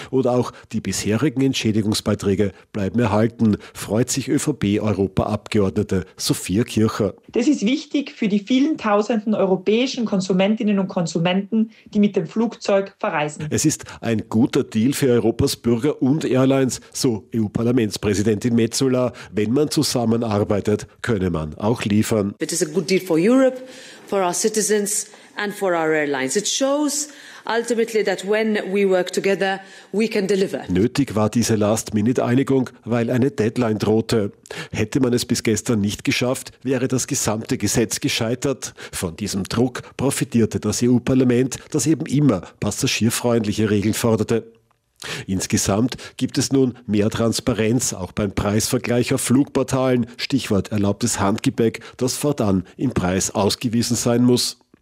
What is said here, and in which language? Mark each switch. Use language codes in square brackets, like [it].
[de] Oder auch die bisherigen Entschädigungsbeiträge bleiben erhalten, freut sich ÖVP-Europaabgeordnete Sophia Kircher. Das ist wichtig für die vielen tausenden europäischen Konsumentinnen und Konsumenten, die mit dem Flugzeug verreisen. Es ist ein guter Deal für Europas Bürger und Airlines, so EU-Parlamentspräsidentin Metsola. Wenn man zusammenarbeitet, könne man auch liefern. [en] It is a good deal for Europe, for our citizens and for our airlines. It shows ultimately that when we work together, we can deliver. [de] Nötig war diese Last-Minute-Einigung, weil eine Deadline drohte. Hätte man es bis gestern nicht geschafft, wäre das gesamte Gesetz gescheitert. Von diesem Druck profitierte das EU-Parlament, das eben immer passagierfreundliche Regeln forderte. Insgesamt gibt es nun mehr Transparenz, auch beim Preisvergleich auf Flugportalen, Stichwort erlaubtes Handgepäck, das fortan im Preis ausgewiesen sein muss.